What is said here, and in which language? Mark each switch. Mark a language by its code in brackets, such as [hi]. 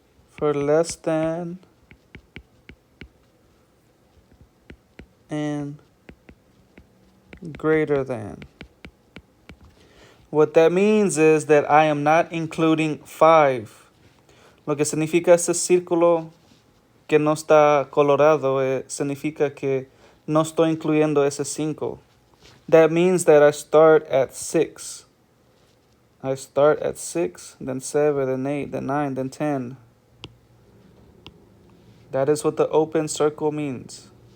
[en] for less than and greater than. What that means is that I am not including 5. [es] Lo que significa ese círculo que no está colorado significa que no estoy incluyendo ese 5. [en] That means that I start at 6. I start at 6, then 7, then 8, then 9, then 10. That is what the open circle means.